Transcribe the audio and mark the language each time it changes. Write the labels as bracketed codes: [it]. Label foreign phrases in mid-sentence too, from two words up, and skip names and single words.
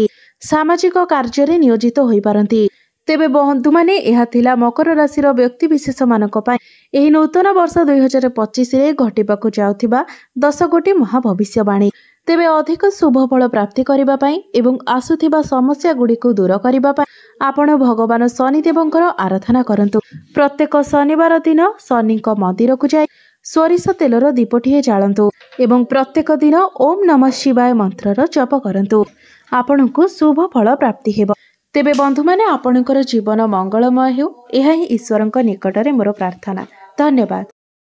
[or] ସାମାଜିକ କାର୍ଯ୍ୟ ରେ ନିୟୋଜିତ ହୋଇ ପାରନ୍ତି। ତେବେ ବନ୍ଧୁ ମାନେ ଏହା ଥିଲା ମକର ରାଶି ବ୍ୟକ୍ତି ବିଶେଷ ମାନଙ୍କ ପଇଁ ଏହି ନୂତନ ବର୍ଷ 2025 ରେ ଘଟିବାକୁ ଯାଉଥିବା 10 ଗୋଟି ମହାଭବିଷ୍ୟବାଣୀ। ତେବେ ଅଧିକ ଶୁଭ ଫଳ ପ୍ରାପ୍ତି କରିବା ପଇଁ ଏବଂ ଆସୁଥିବା ସମସ୍ୟା ଗୁଡ଼ିକୁ ଦୂର କରିବା ପଇଁ ଆପଣ ଭଗବାନ ଶନିଦେବଙ୍କର ଆରାଧନା କରନ୍ତୁ। ପ୍ରତ୍ୟେକ ଶନିବାର ଦିନ ଶନିଙ୍କ ମନ୍ଦିରକୁ ଯାଇ ସୋରିଷ ତେଲର ଦୀପଟିଏ ଜାଳନ୍ତୁ ଏବଂ ପ୍ରତ୍ୟେକ ଦିନ ଓମ ନମଃ ଶିବାୟ ମନ୍ତ୍ରର ଜପ କରନ୍ତୁ। ଆପଣଙ୍କୁ ଶୁଭ ଫଳ ପ୍ରାପ୍ତି ହେବ। ତେବେ ବନ୍ଧୁ ମାନେ ଆପଣଙ୍କର ଜୀବନ ମଙ୍ଗଳମୟ ହେଉ ଏହା ହିଁ ଈଶ୍ୱରଙ୍କ ନିକଟରେ ମୋର ପ୍ରାର୍ଥନା। धन्यवाद।